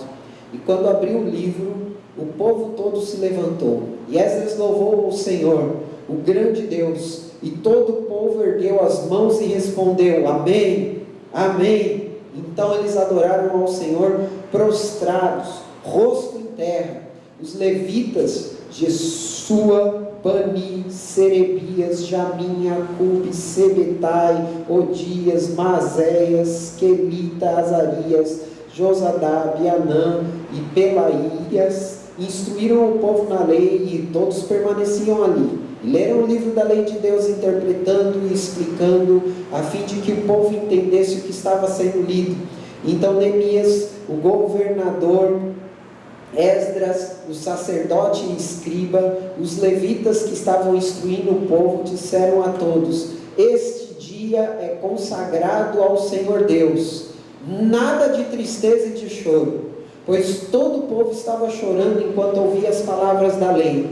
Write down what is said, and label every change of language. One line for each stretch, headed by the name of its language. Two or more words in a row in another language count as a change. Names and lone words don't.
Portuguese: E quando abriu o livro, o povo todo se levantou. E Esdras louvou o Senhor, o grande Deus. E todo o povo ergueu as mãos e respondeu: Amém, Amém. Então eles adoraram ao Senhor prostrados, rosto em terra. Os levitas, Jesua, Bani, Serebias, Jamim, Acube, Sebetai, Odias, Mazéias, Quelita, Azarias, Josadab, Anã e Pelaías, instruíram o povo na lei, e todos permaneciam ali. leram o livro da lei de Deus, interpretando e explicando, a fim de que o povo entendesse o que estava sendo lido. Então Neemias, o governador, Esdras, o sacerdote e escriba, os levitas que estavam instruindo o povo, disseram a todos: este dia é consagrado ao Senhor Deus, nada de tristeza e de choro, pois todo o povo estava chorando enquanto ouvia as palavras da lei.